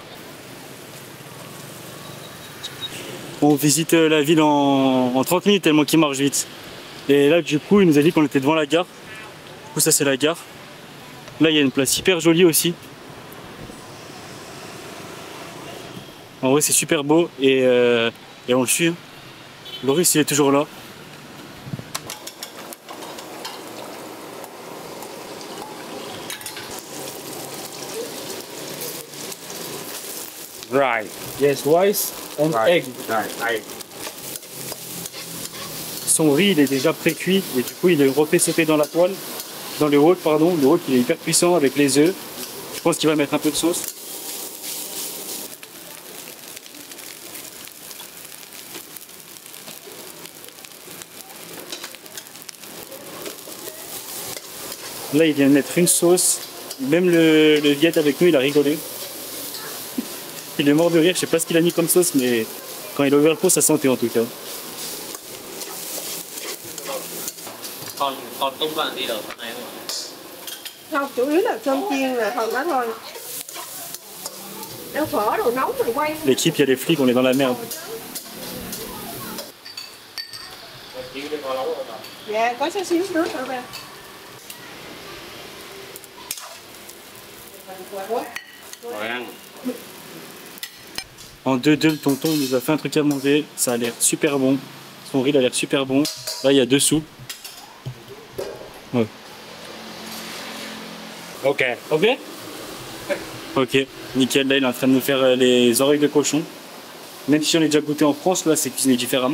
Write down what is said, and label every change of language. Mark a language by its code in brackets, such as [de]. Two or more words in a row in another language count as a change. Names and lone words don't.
[fr] On visite la ville en 30 minutes, tellement qu'il marche vite. Et là, du coup, il nous a dit qu'on était devant la gare. Du coup, ça, c'est la gare. Là, il y a une place hyper jolie aussi. En vrai c'est super beau et on le suit. Loris il est toujours là. [en] Right. Yes, rice and egg. Right. [fr] Son riz il est déjà pré-cuit et du coup il est refait sauter dans la poêle. Dans le wok pardon. Le wok il est hyper puissant avec les œufs. Je pense qu'il va mettre un peu de sauce. Là, il vient de mettre une sauce. Même le Viet avec nous, il a rigolé. Il est mort de rire. Je sais pas ce qu'il a mis comme sauce, mais quand il a ouvert le pot, ça sentait en tout cas. [vi] Không, chủ yếu là cơm chiên là phần đó thôi. Nếu phở đồ nóng thì quay. [fr] L'équipe, il y a les flics, on est dans la merde. [vi] Dạ, có chút xíu nước nữa nè. Rồi ăn. [fr] En 2-2, le tonton nous a fait un truc à manger. Ça a l'air super bon. Son riz il a l'air super bon. Là, il y a 2 soupes. Ouais. Ok. Ok. Ok, nickel. Là, il est en train de nous faire les oreilles de cochon. Même si on est déjà goûté en France, là, c'est cuisiné différemment.